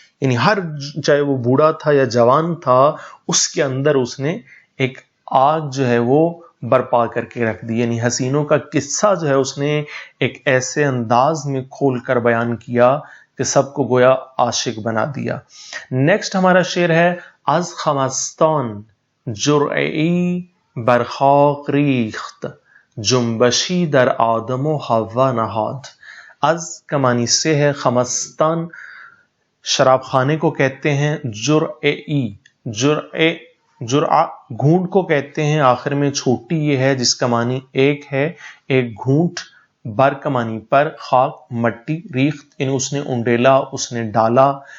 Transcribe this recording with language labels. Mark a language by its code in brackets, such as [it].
[ur] یعنی ہر، چاہے وہ بوڑھا تھا یا جوان تھا، اس کے اندر اس نے ایک آگ جو ہے وہ برپا کر کے رکھ دی. یعنی حسینوں کا قصہ جو ہے اس نے ایک ایسے انداز میں کھول کر بیان کیا کہ سب کو گویا عاشق بنا دیا. نیکسٹ ہمارا شعر ہے [fa] از خمستان جرعی بر خاک ریخت، جنبشی در آدم و حوا نہاد. [ur] از کا معنی سے ہے، خمستان شراب خانے کو کہتے ہیں. جرعی، جرعہ گھونٹ کو کہتے ہیں، آخر میں چھوٹی یہ ہے جس کا معنی ایک ہے، ایک گھونٹ. بر کا معنی پر، خاک مٹی، ریخت یعنی اس نے انڈیلا، اس نے ڈالا.